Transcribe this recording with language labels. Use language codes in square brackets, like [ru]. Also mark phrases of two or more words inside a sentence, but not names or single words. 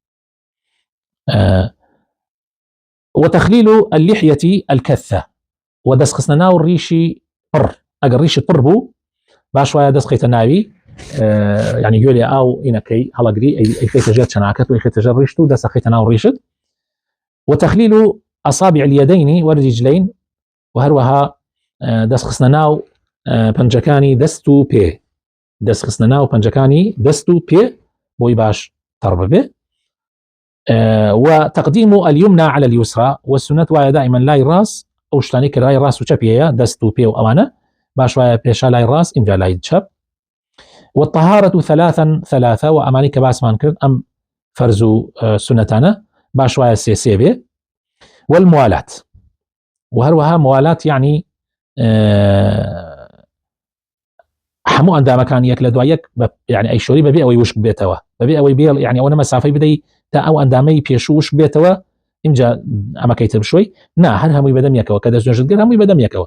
[ar] وتخليل اللحية الكثة، [ckb] ودەست خستنە ناو ڕیشی پڕ، ئەگەر ڕیشت پڕ بوو باش وایە دەست خەیتە ناوی، یعنی گوێ لێ ئاو ئینەکەی هەڵەگری ئەیخەیتە ژێر چەناکەت و ئەیخەیتە ژێر ڕیشت و دەستە خەیتە ناو ڕیشت. [ar] وتخليل أصابع اليدين والرجلين، [ckb] وهروها دەست خستنە ناو پەنجەکانی دەست و پێ، دەست خستنە ناو پەنجەکانی دەست و پێ بۆی باش تەڕ ببێ. [ar] وتقديم اليمنى على اليسرى، [ckb] والسنة وایە دائما لای ڕاست، ئەو شتانی کە لای ڕاست و چەپیەیە، دەست و پێ و ئەوانە باش وایە پێشا لای ڕاست، ئینجا لای چەپ. [ar] والطهارة ثلاثة، [ckb] وأمانی کە باسمان کرد ئەم فەرز و سنەتانە باش وایە سێ بێ. والموالاة، وهروها موالات يعني هەموو ئەندامەکان یەک لە دوای یەک، يعني ئەی شۆری بەبێ ئەوەی وشک بێتەوە، بەبێ ئەوەی بێڵ، يعني ئەوە مەسافەی بدەی تا ئەو ئەندامەی پێش وشک بێتەوە، اینجا ئەمەکەیتە بشۆی، نا هەر هەمووی بەدەم یەکەوە، کە دەستنوێژت کرد هەمووی بەدەم یەکەوە.